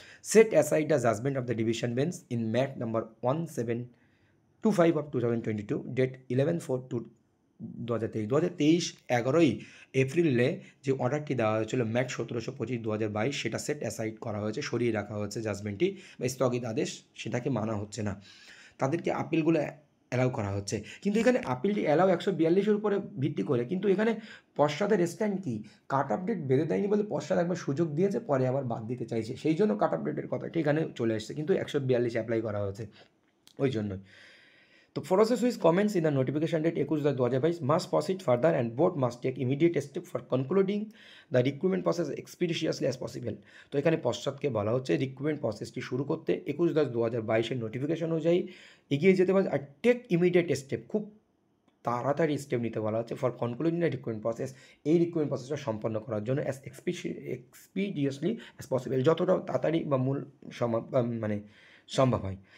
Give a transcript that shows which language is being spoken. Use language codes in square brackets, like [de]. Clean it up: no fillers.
[en] set aside the judgement of the division bench [bn] in mat number 1725 of 2022 date 11/4/2023 11ই এপ্রিলে যে অর্ডারটি দেওয়া হয়েছিল ম্যাট 1725/2022 সেটা সেট অ্যাসাইড করা হয়েছে, সরিয়ে রাখা হয়েছে জাজমেন্টটি বা স্থগিত আদেশ, সেটাকে মানা হচ্ছে না, তাদেরকে আপিলগুলো অ্যালাউ করা হচ্ছে। কিন্তু এখানে আপিলটি অ্যালাউ 142-এর উপরে ভিত্তি করে, কিন্তু এখানে পশ্চাদের স্ট্যান্ড কি? কাট আপ ডেট বেঁধে দেয়নি বলে পশ্চাৎ একবার সুযোগ দিয়েছে, পরে আবার বাদ দিতে চাইছে, সেই জন্য কাট আপ ডেটের কথাটি এখানে চলে এসেছে, কিন্তু 142 অ্যাপ্লাই করা হয়েছে ওই জন্যই। [en] The process with comments in the notification date 21/2022 must proceed further and board must take immediate step for concluding the recruitment process expeditiously as possible. [bn] তো এখানে পশ্চাৎকে বলা হচ্ছে রিক্রুটমেন্ট প্রসেসটি শুরু করতে 21/10/2022 নোটিফিকেশন অনুযায়ী এগিয়ে যেতে পারে আর [en] take immediate step, [bn] খুব তাড়াতাড়ি স্টেপ নিতে বলা হচ্ছে [en] for concluding the recruitment process, [bn] এই রিক্রুটমেন্ট প্রসেসটা সম্পন্ন করার জন্য [en] as expeditiously as possible, [bn] যতটা তাড়াতাড়ি বা মানে সম্ভব হয়।